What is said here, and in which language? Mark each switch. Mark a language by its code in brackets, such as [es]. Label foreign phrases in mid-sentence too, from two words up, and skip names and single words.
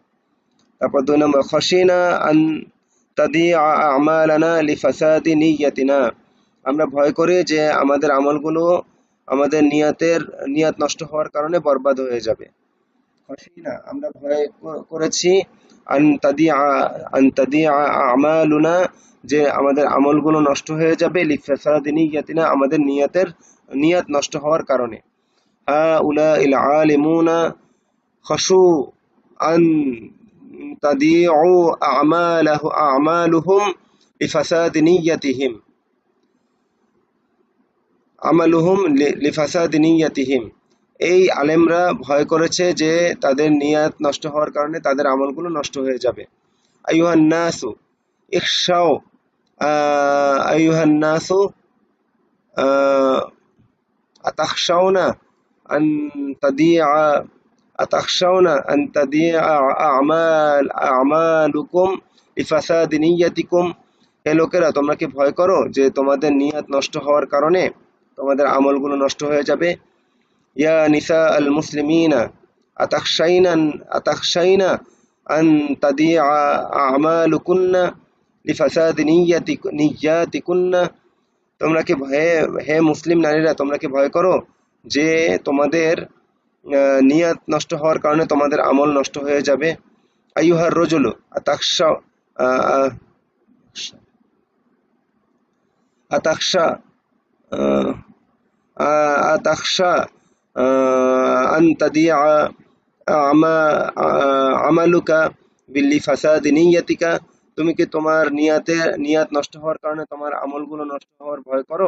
[bn] তারপর 2 নম্বর, [ar] خشينا أن تضيع أعمالنا لفساد نياتنا, [bn] আমরা ভয় করি যে আমাদের আমলগুলো আমাদের নিয়াত নষ্ট হওয়ার কারণে বরবাদ হয়ে যাবে। খশিনা, আমরা ভয় করেছি, [ar] أن تضيع أعمالنا, [bn] যে আমাদের আমলগুলো নষ্ট হয়ে যাবে, [ar] لفساد نياتنا, [bn] আমাদের নিয়াত নষ্ট হওয়ার কারণে। [ar] هؤلاء العلماء خشوا أن تضيع أعمالهم لفساد نياتهم لفساد نياتهم, [bn] এই আলেমরা ভয় করেছে যে তাদের নিয়াত নষ্ট হওয়ার কারণে তাদের আমলগুলো নষ্ট হয়ে যাবে। [ar] أيها الناس اخشوا أيها الناس أتخشون أن تضيع أتخشون أن تضيع أعمالكم لفساد نياتكم, [bn] হে লোকেরা, তোমরা কি ভয় করো যে তোমাদের নিয়াত নষ্ট হওয়ার কারণে তোমাদের আমলগুলো নষ্ট হয়ে যাবে। [ar] يا نساء المسلمين أتخشين أن تضيع أعمالكن لفساد نياتكن, [bn] তোমরা কি হে মুসলিম নারীরা, তোমরা কি ভয় করো যে তোমাদের নিয়াত নষ্ট হওয়ার কারণে তোমাদের আমল নষ্ট হয়ে যাবে। [ar] أيها الرجل أتخشى أتخشى أتخشى أن تضيع أعمالك بلفساد نياتك, [bn] তুমি কি তোমার নিয়াত নষ্ট হওয়ার কারণে তোমার আমলগুলো নষ্ট হওয়ার ভয় করো।